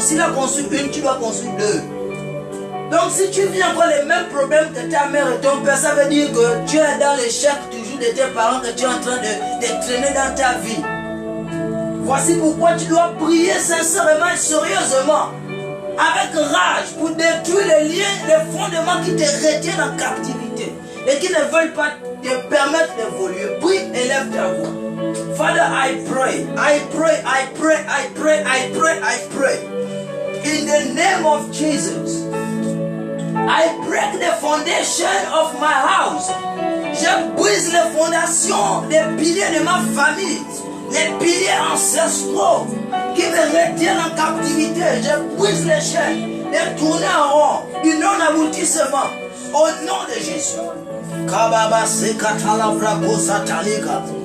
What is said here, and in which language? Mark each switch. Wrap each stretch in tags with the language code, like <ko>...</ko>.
<fr>S'il a construit une, tu dois construire 2. Donc si tu vis encore les mêmes problèmes que ta mère et ton père, ça veut dire que tu es dans l'échec toujours de tes parents, que tu es en train de traîner dans ta vie. Voici pourquoi tu dois prier sincèrement et sérieusement, avec rage, pour détruire les liens, les fondements qui te retiennent en captivité et qui ne veulent pas te permettre d'évoluer. Prie et lève ta voix.</fr> <en>Father, I pray, I pray, I pray, I pray, I pray, I pray. In the name of Jesus, I break the foundation of my house.</en> <fr>Je brise les fondations, les piliers de ma famille, les piliers ancestraux qui me retiennent en captivité. Je brise les chaînes, les tourner en rond, du non-aboutissement. Au nom de Jésus. Kababa sekatala brako satalika.</fr>